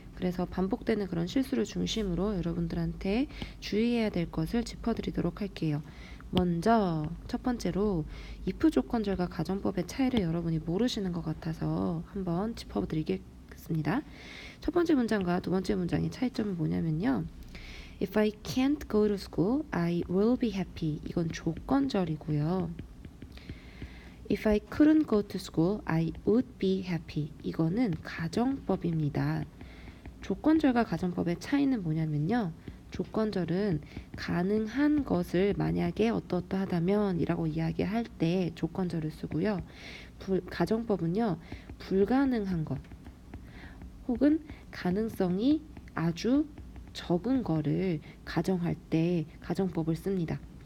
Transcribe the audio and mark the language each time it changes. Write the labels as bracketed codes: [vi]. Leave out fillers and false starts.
[ko] 그래서 반복되는 그런 실수를 중심으로 여러분들한테 주의해야 될 것을 짚어드리도록 할게요. 먼저 첫 번째로 if 조건절과 가정법의 차이를 여러분이 모르시는 것 같아서 한번 짚어드리겠습니다. 첫 번째 문장과 두 번째 문장의 차이점은 뭐냐면요. [en] If I can't go to school, I will be happy. [ko] 이건 조건절이고요. [en] If I couldn't go to school, I would be happy. [ko] 이거는 가정법입니다. 조건절과 가정법의 차이는 뭐냐면요. 조건절은 가능한 것을 만약에 어떠하다면 이라고 이야기할 때 조건절을 쓰고요. 가정법은요. 불가능한 것 혹은 가능성이 아주 적은 거를 가정할 때 가정법을 씁니다.